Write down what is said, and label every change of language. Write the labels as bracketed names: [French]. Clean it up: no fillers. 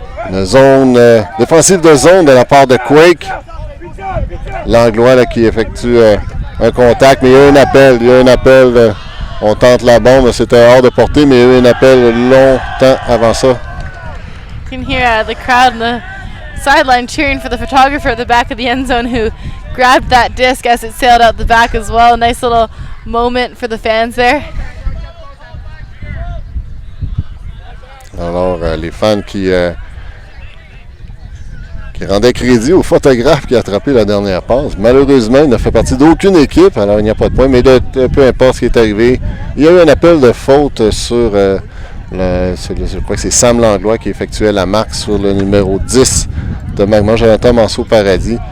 [French] Une zone défensive de zone de la part de Quake. L'Anglois là, qui effectue un contact, mais il y a un appel. On tente la bombe, c'était hors de portée, mais il y a eu un appel longtemps avant ça. [English] You can hear the crowd in the sideline cheering for the photographer at the back of the end zone who grabbed that disc as it sailed out the back as well. Nice little moment for the fans there. [French] Alors, les fans qui rendait crédit au photographe qui a attrapé la dernière passe. Malheureusement, il ne fait partie d'aucune équipe, alors il n'y a pas de point, mais peu importe ce qui est arrivé. Il y a eu un appel de faute sur, je crois que c'est Sam Langlois qui effectuait la marque sur le numéro 10 de Magma, Jonathan Manceau-Paradis.